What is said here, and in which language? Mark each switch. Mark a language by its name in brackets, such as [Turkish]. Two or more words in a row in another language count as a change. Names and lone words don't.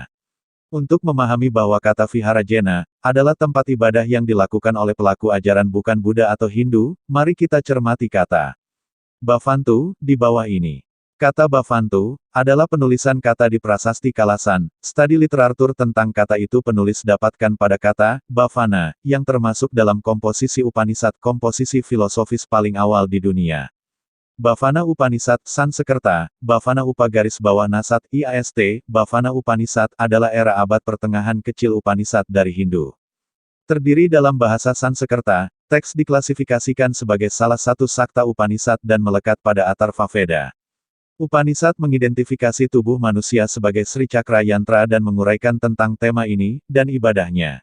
[Indonesian] Untuk memahami bahwa kata Viharajena adalah tempat ibadah yang dilakukan oleh pelaku ajaran bukan Buddha atau Hindu, mari kita cermati kata Bhavantu di bawah ini. Kata Bhavantu adalah penulisan kata di prasasti Kalasan. Studi literatur tentang kata itu penulis dapatkan pada kata Bhavana, yang termasuk dalam komposisi Upanishad, komposisi filosofis paling awal di dunia. Bhavana Upanishad, Sansekerta, Bhavana Upagaris bawah Nasat, IAST, Bhavana Upanishad adalah era abad pertengahan kecil Upanishad dari Hindu. Terdiri dalam bahasa Sansekerta, teks diklasifikasikan sebagai salah satu sakta Upanishad dan melekat pada Atharva Veda. Upanishad mengidentifikasi tubuh manusia sebagai Sri Cakra Yantra dan menguraikan tentang tema ini, dan ibadahnya.